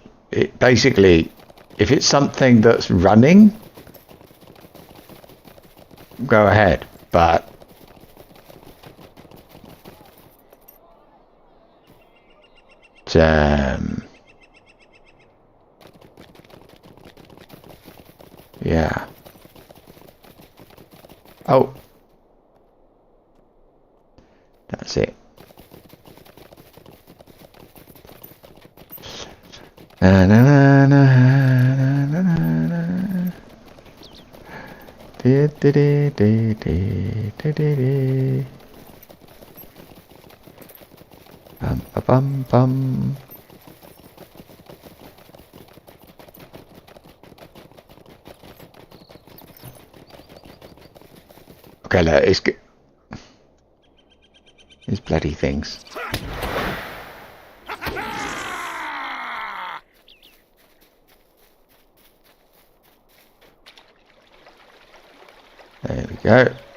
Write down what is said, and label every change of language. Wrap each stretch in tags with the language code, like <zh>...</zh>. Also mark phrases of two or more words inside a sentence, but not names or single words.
<en>it basically, if it's something that's running, go ahead, but yeah. Oh, that's it. Na, na, na, na, na, na, na. Di, di, di, di, di, di, di. Bum, ba, bum, bum. Okay, look, it's good. These bloody things. There we go.</en>